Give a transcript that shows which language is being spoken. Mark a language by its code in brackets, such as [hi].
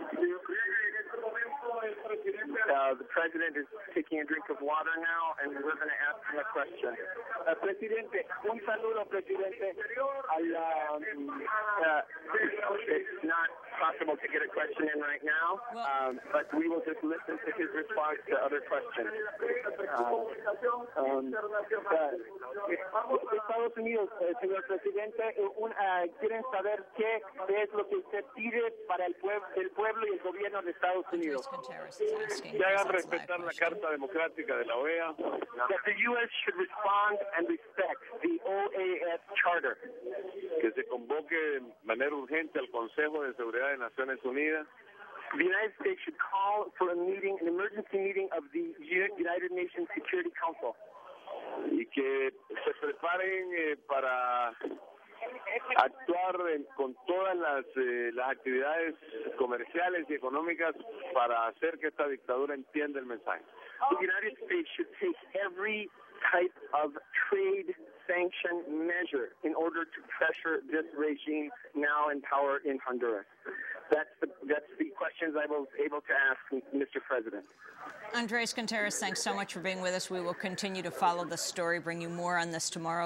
[en] The president is taking a drink of water now, and we're going to ask him a question. [es] Presidente, un saludo, Presidente. [en] It's not possible to get a question in right now, but we will just listen to his response to other questions. [es] Estados Unidos, señor presidente, quieren saber qué es lo que usted pide para el pueblo y el gobierno de Estados Unidos. Que hagan respetar la Carta Democrática de la OEA. [en] That the U.S. should respond and respect the OAS Charter. [es] Que se convoque de manera urgente al Consejo de Seguridad de Naciones Unidas. [en] The United States should call for an emergency meeting of the United Nations Security Council. [es] Y que se preparen para actuar con todas las actividades comerciales y económicas para hacer que esta dictadura entienda el mensaje. [en] The United States should take every type of trade sanction measure in order to pressure this regime now in power in Honduras. That's the questions I was able to ask, Mr. President. Andres Conteris, thanks so much for being with us. We will continue to follow the story, bring you more on this tomorrow.